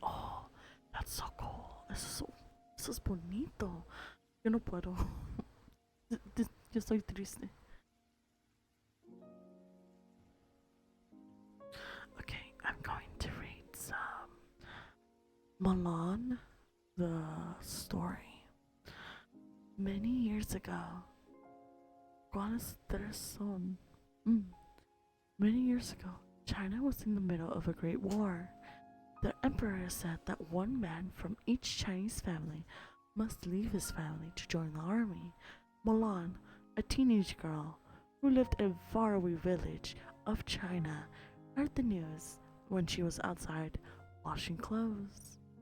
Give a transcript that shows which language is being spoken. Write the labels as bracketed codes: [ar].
[en] Oh, that's so cool. [es] Eso es bonito. Yo no puedo. Yo estoy triste. [en] Okay, I'm going to read some Milan, the story. Many years ago, [es] ¿cuáles 3 son? [en] Many years ago, China was in the middle of a great war. The emperor said that one man from each Chinese family must leave his family to join the army. Milan, a teenage girl who lived in a faraway village of China, heard the news when she was outside washing clothes.